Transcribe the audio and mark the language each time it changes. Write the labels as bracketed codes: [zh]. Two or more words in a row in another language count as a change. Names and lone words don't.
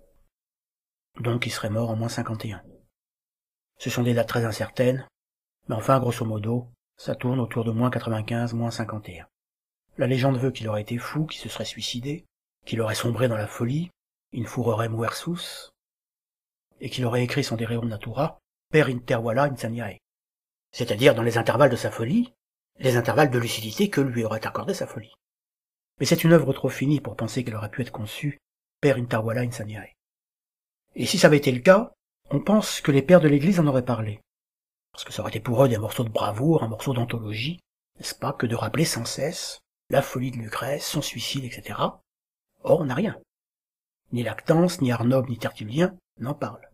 [fr] Donc il serait mort en moins 51. Ce sont des dates très incertaines, mais enfin, grosso modo, ça tourne autour de moins 95, moins 51. La légende veut qu'il aurait été fou, qu'il se serait suicidé, qu'il aurait sombré dans la folie, [la] in furorem versus, [fr] et qu'il aurait écrit son De Rerum Natura, [la] per intervalla insaniae. [fr] C'est-à-dire dans les intervalles de sa folie, les intervalles de lucidité que lui aurait accordé sa folie. Mais c'est une œuvre trop finie pour penser qu'elle aurait pu être conçue [la] per intervalla insaniae. [fr] Et si ça avait été le cas, on pense que les pères de l'Église en auraient parlé. Parce que ça aurait été pour eux des morceaux de bravoure, un morceau d'anthologie, n'est-ce pas, que de rappeler sans cesse la folie de Lucrèce, son suicide, etc. Or, on n'a rien. Ni Lactance, ni Arnob, ni Tertullien n'en parlent.